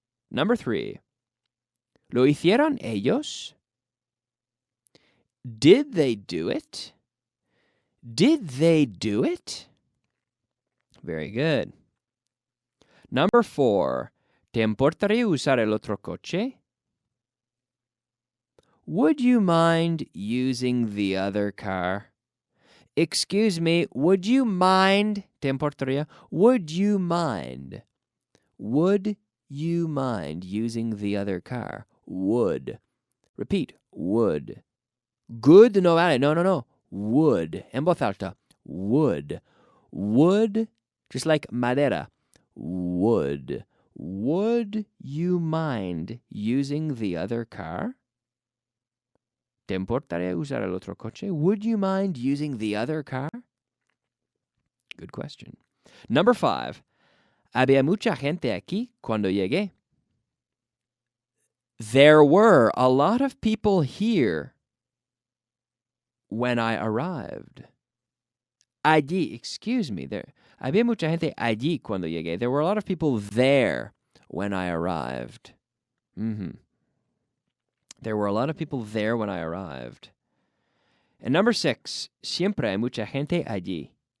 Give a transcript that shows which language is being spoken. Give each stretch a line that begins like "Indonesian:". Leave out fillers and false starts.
English: Number 3,
Spanish: ¿lo hicieron ellos?
English: Did they do it? Did they do it? Very good. Number 4,
Spanish: ¿te importaría usar el otro coche?
English: Would you mind using the other car? Excuse me, would you mind?
Spanish: ¿Te importaría?
English: Would you mind? Would you mind using the other car? Would. Repeat. Would. Good?
Spanish: No vale. No.
English: Would.
Spanish: En voz alta.
English: Would. Would. Just like madera. Would. Would you mind using the other car?
Spanish: ¿Te importaría usar el otro coche?
English: Would you mind using the other car? Good question. Number 5.
Spanish: Había mucha gente aquí cuando llegué.
English: There were a lot of people here when I arrived.
Spanish: Allí,
English: excuse me,
Spanish: había mucha gente allí cuando llegué.
English: There were a lot of people there when I arrived. There were a lot of people there when I arrived. And number 6,
Spanish: siempre hay mucha gente allí.